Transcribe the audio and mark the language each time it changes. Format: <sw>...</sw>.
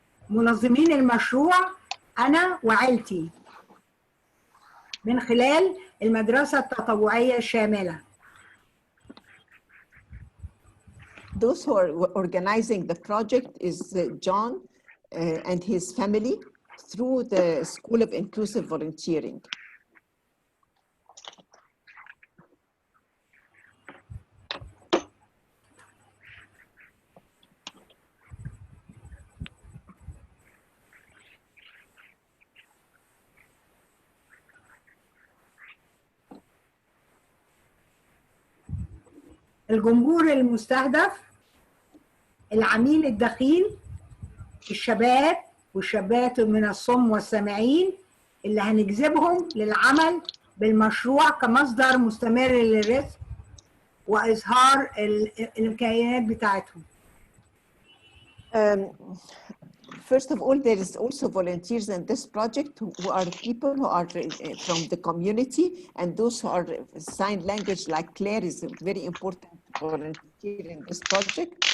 <ar>منظمين المشروع أنا وعيلتي من خلال المدرسة التطوعية الشاملة.</ar> <en>Those who are organizing the project is John and his family through the School of Inclusive Volunteering.</en> <ar>الجمهور المستهدف العميل الدخيل الشباب والشابات من الصم والسامعين اللي هنجذبهم للعمل بالمشروع كمصدر مستمر للرزق وإظهار الإمكانيات بتاعتهم.</ar> <en>First of all, there is also volunteers in this project who are people who are from the community, and those who are sign language, like Claire is a very important volunteer in this project.</en>